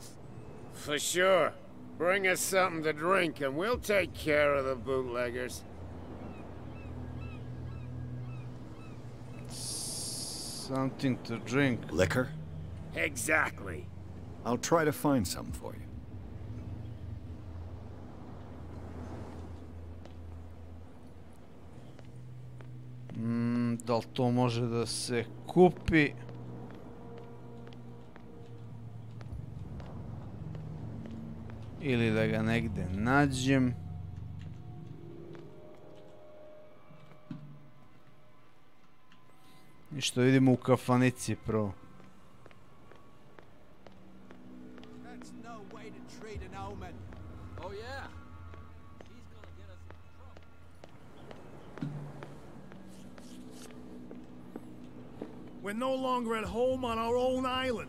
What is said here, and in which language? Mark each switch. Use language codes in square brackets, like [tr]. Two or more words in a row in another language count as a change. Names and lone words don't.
[en] For sure. Bring us something to drink and we'll take care of the bootleggers. Something to drink. Liquor? Exactly. I'll try to find some for you. [sr] Da li to može da se kupi? Ili da ga negde nađem? I što vidimo u kafanici prvo. [en] We're no longer at home on our own island.